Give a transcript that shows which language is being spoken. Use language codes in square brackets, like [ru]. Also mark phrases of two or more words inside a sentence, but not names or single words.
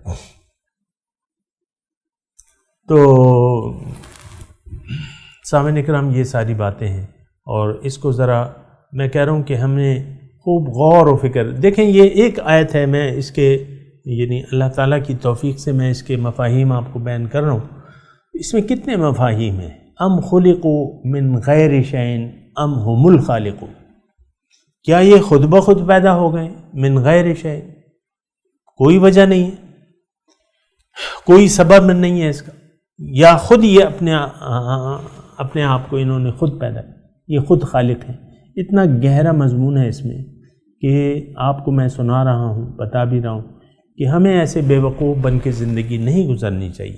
[ur] تو سامعین اکرام، یہ ساری باتیں ہیں، اور اس کو ذرا میں کہہ رہا ہوں کہ ہم نے خوب غور و فکر، دیکھیں یہ ایک آیت ہے، میں اس کے یعنی اللہ تعالیٰ کی توفیق سے میں اس کے مفاہیم آپ کو بیان کر رہا ہوں۔ اس میں کتنے مفاہیم ہیں؟ [ar] ام خلقوا من غیر شیء ام هم الخالقون، [ur] کیا یہ خود بخود پیدا ہو گئے؟ [ar] من غیر شیء، [ur] کوئی وجہ نہیں ہے، کوئی سبب نہیں ہے اس کا، یا خود یہ اپنے آپ کو انہوں نے خود پیدا کیا، یہ خود خالق ہیں۔ اتنا گہرا مضمون ہے اس میں کہ آپ کو میں سنا رہا ہوں، بتا بھی رہا ہوں کہ ہمیں ایسے بے وقوف بن کے زندگی نہیں گزرنی چاہیے۔